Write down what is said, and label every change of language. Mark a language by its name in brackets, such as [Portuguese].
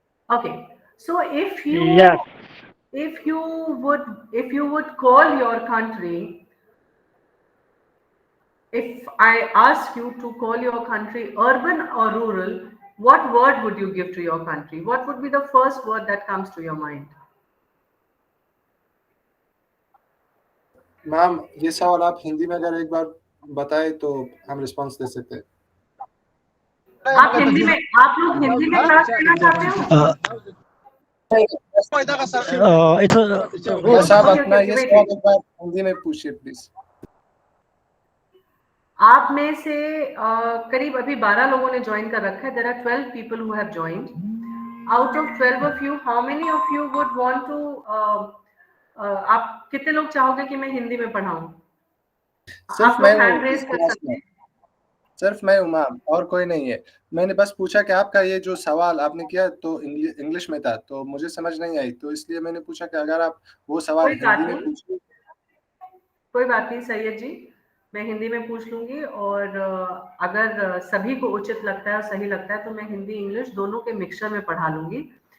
[English] Okay, so if you would call your country, if I ask you to call your country urban or rural, what word would you give to your country? What would be the first word that comes to your mind? [Hindi] Ma'am ये सवाल आप हिंदी में अगर एक बार बताएं तो हम response दे सकते हैं। आप लोग हिंदी में क्लास लेना चाहते हो? साहब अपना ये सवाल एक बार हिंदी में पूछिए प्लीज। आप में से करीब अभी 12 लोगों ने ज्वाइन कर रखा है। [English] There are 12 people who have joined. Out of 12 of you, how many of you would want to [Hindi] आप कितने लोग चाहोगे कि मैं हिंदी में पढ़ाऊं? आप लोग हैंड रेज कर सकते हैं। सिर्फ मैं हूं मैम, और कोई नहीं है। मैंने बस पूछा कि आपका ये जो सवाल आपने किया तो इंग्लिश में था, तो मुझे समझ नहीं आई, तो इसलिए मैंने पूछा कि अगर आप वो सवाल हिंदी में पूछिए। कोई बात नहीं सैयद जी, मैं हिंदी में पूछ लूंगी, और अगर सभी को उचित लगता है और सही लगता है तो मैं हिंदी इंग्लिश दोनों के मिक्सचर में पढ़ा लूंगी।